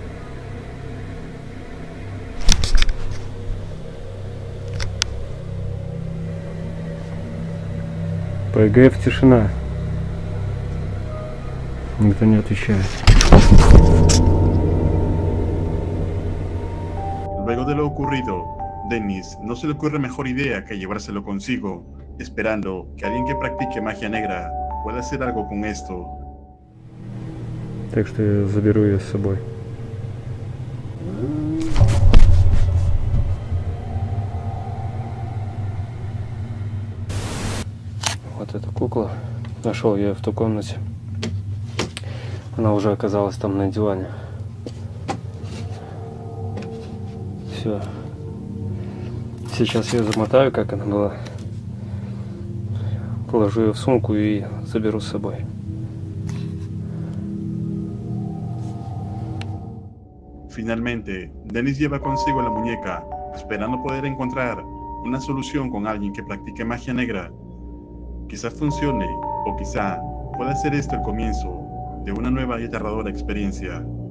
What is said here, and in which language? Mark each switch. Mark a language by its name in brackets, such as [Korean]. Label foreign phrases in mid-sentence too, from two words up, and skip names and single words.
[Russian] По ЭГФ тишина. Никто не отвечает. [Spanish] Luego de lo ocurrido, Dennis no se le ocurre mejor idea que llevárselo consigo, esperando que alguien que practique magia negra pueda hacer algo con esto. [Russian] Так что я заберу ее с собой. Вот эта кукла. Нашел я ее в той комнате. Она уже оказалась там на диване. Все. Сейчас я замотаю, как она была. Положу ее в сумку и заберу с собой. [Spanish] Finalmente, Dennis lleva consigo la muñeca, esperando poder encontrar una solución con alguien que practique magia negra. Quizá funcione, o quizá pueda ser esto el comienzo de una nueva y aterradora experiencia.